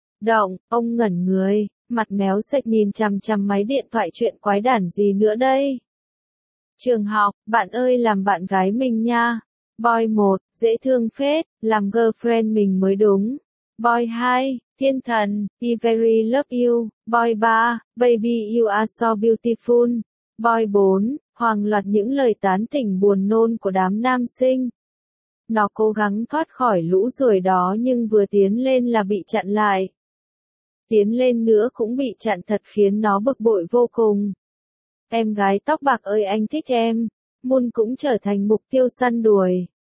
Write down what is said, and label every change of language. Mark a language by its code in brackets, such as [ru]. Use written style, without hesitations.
[vi] Động, ông ngẩn người, mặt méo xệch nhìn chằm chằm máy điện thoại, chuyện quái đản gì nữa đây? Trường học, bạn ơi làm bạn gái mình nha. Boy 1, dễ thương phết, làm girlfriend mình mới đúng. [en] Boy 2, [vi] thiên thần, [en] I very love you. Boy 3, baby you are so beautiful. [vi] Boy 4, hoàng loạt những lời tán tỉnh buồn nôn của đám nam sinh. Nó cố gắng thoát khỏi lũ ruồi đó nhưng vừa tiến lên là bị chặn lại. Tiến lên nữa cũng bị chặn thật, khiến nó bực bội vô cùng. Em gái tóc bạc ơi anh thích em. Moon cũng trở thành mục tiêu săn đuổi.